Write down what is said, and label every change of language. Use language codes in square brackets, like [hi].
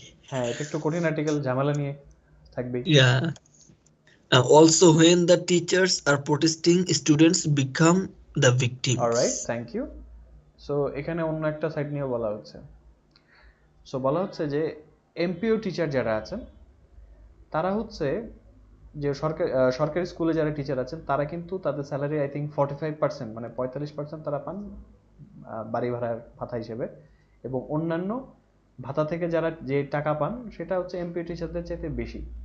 [bn] হ্যাঁ, এটা একটু কঠিন আর্টিকেল, ঝামেলা নিয়ে থাকবে। [en] Yeah. Also, when the teachers are protesting, students become the victims. All right, thank you. [bn] So এখানে অন্য একটা সাইড নিয়ে বলা হচ্ছে। সো বলা হচ্ছে যে এমপিও টিচার যারা আছেন তারা হচ্ছে যে সরকারি স্কুলে যারা টিচার আছেন তারা কিন্তু তাদের স্যালারি [en] I think [bn] 45%, মানে 45% তারা পান বাড়ি ভাড়ার ভাতা হিসেবে, এবং অন্যান্য ভাতা থেকে যারা যে টাকা পান সেটা হচ্ছে এমপিও টিচারদের চাইতে বেশি।